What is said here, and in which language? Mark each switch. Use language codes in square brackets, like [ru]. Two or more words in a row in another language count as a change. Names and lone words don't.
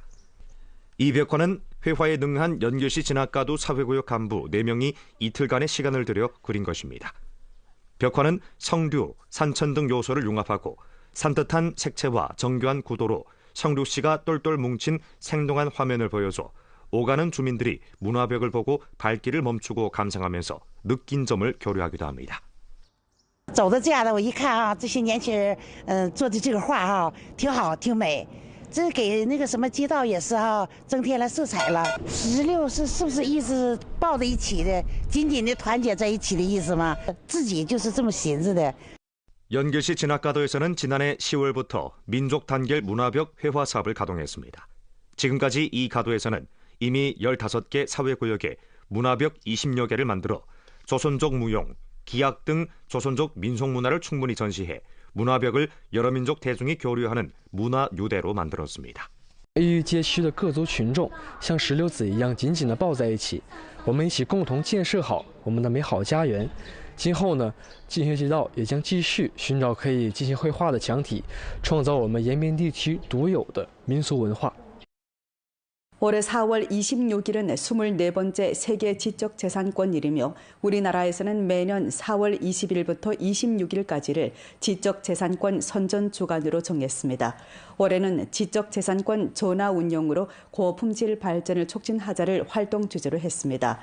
[ko] 이 벽화는 회화에 능한 연길시 진학가도 사회구역 간부 4명이 이틀간의 시간을 들여 그린 것입니다. 벽화는 성류, 산천 등 요소를 융합하고 산뜻한 색채와 정교한 구도로 성류씨가 똘똘 뭉친 생동한 화면을 보여줘 오가는 주민들이 문화벽을 보고 발길을 멈추고 감상하면서 느낀 점을 교류하기도 합니다. [zh] 走到这样的，我一看啊，这些年轻人，做的这个画啊，挺好，挺美。这给那个什么街道也是哈，增添了色彩了。16是不是意思抱在一起的，紧紧的团结在一起的意思吗？自己就是这么寻思的。 [ko] 연길시 진학가도에서는 지난해 10월부터 민족 단결 문화벽 회화 사업을 가동했습니다. 지금까지 이 가도에서는 이미 15개 사회구역에 문화벽 20여 개를 만들어 조선족 무용, 기악 등 조선족 민속문화를 충분히 전시해 문화벽을 여러 민족 대중이 교류하는 문화유대로 만들었습니다. [zh] 与街区的各族群众像石榴籽一样紧紧地抱在一起，我们一起共同建设好我们的美好家园。今后呢，进学街道也将继续寻找可以进行绘画的墙体，创造我们延边地区独有的民俗文化。 [ko] 올해 4월 26일은 24번째 세계 지적재산권일이며 우리나라에서는 매년 4월 20일부터 26일까지를 지적재산권 선전주간으로 정했습니다. 올해는 지적재산권 전화 운영으로 고품질 발전을 촉진하자를 활동 주제로 했습니다.